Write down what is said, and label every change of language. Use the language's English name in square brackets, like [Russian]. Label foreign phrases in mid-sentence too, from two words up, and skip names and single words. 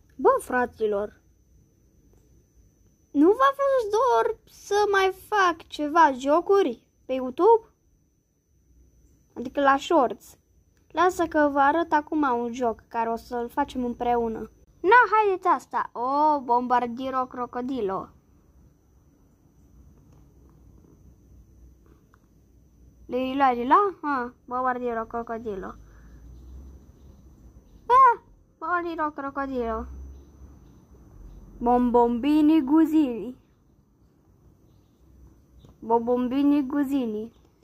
[Romanian] Bă, fraților, nu v-a fost dor să mai fac ceva jocuri pe YouTube? Adică la shorts. Lasă că vă arăt acum un joc care o să-l facem împreună. Na, haideți asta. Oh, Bombardiro Crocodilo. Lila? Bombardiro Crocodilo. Bombardiro Crocodilo. Bombombini Guzini. Bombombini Guzini.